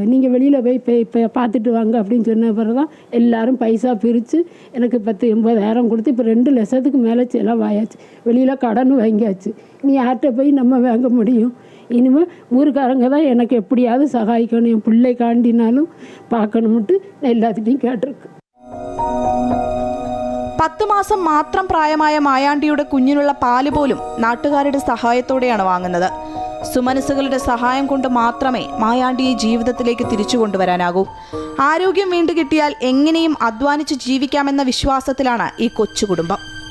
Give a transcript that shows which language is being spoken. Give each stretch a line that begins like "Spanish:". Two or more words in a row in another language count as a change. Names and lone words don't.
Tamil: நீங்கள் வெளியில் போய் இப்போ பார்த்துட்டு வாங்க அப்படின்னு சொன்ன பிறகு தான் எல்லாரும் பைசா பிரித்து எனக்கு 10,80,000 கொடுத்து இப்போ 2 லட்சத்துக்கு மேலே செலவாயாச்சு. வெளியில் கடன் வாங்கியாச்சு. நீ யார்கிட்ட போய் நம்ம வாங்க முடியும்? இனிமேல் ஊருக்காரங்க தான் எனக்கு எப்படியாவது சகாயிக்கணும். என் பிள்ளை காண்டினாலும் பார்க்கணும்ட்டு நான் எல்லாத்துட்டையும் கேட்டிருக்கு.
Malayalam: 10 മാസം മാത്രം പ്രായമായ മായാണ്ടിയുടെ കുഞ്ഞിനുള്ള പാല് പോലും നാട്ടുകാരുടെ സഹായത്തോടെയാണ് വാങ്ങുന്നത്. സുമനസ്സുകളുടെ സഹായം കൊണ്ട് മാത്രമേ മായാണ്ടിയെ ജീവിതത്തിലേക്ക് തിരിച്ചു കൊണ്ടുവരാനാകൂ. ആരോഗ്യം വീണ്ടു കിട്ടിയാൽ എങ്ങനെയും അധ്വാനിച്ച് ജീവിക്കാമെന്ന വിശ്വാസത്തിലാണ് ഈ കൊച്ചു കുടുംബം.